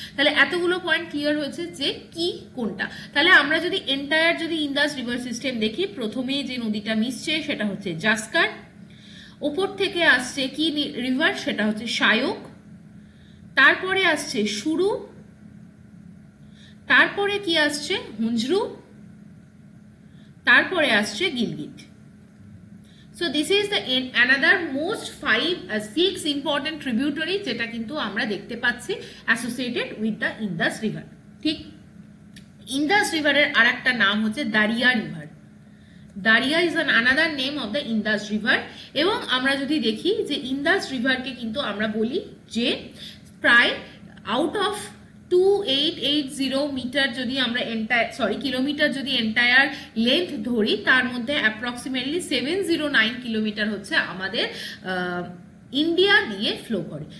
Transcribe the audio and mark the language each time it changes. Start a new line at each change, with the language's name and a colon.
Bangla: তাহলে এতগুলো point clear হয়েছে যে কি কোনটা। তাহলে আমরা যদি এন্টায়ার যদি ইন্দাস রিভার সিস্টেম দেখি, প্রথমে যে নদীটা মিশছে সেটা হচ্ছে জাস্কার, ওপর থেকে আসছে কি রিভার, সেটা হচ্ছে শায়ক, তারপরে আসছে সুরু, তারপরে কি আসছে হুঞ্জরু, তারপরে আসছে Gilgit.
English: So this is the another most 6 important tributary
Bangla: যেটা কিন্তু আমরা দেখতে পাচ্ছি
English: associated with the Indus river।
Bangla: ঠিক, ইন্দাস রিভারের আরেকটা নাম হচ্ছে দারিয়া river.
English: Dariya is another name of the Indus river।
Bangla: এবং আমরা যদি দেখি যে ইন্দাস রিভারকে কিন্তু আমরা বলি যে প্রায় আউট অফ 2880 মিটার যদি আমরা কিলোমিটার যদি এন্টায়ার লেন্থ ধরি, তার মধ্যে অ্যাপ্রক্সিমেটলি 709 কিলোমিটার হচ্ছে আমাদের ইন্ডিয়া দিয়ে ফ্লো করে।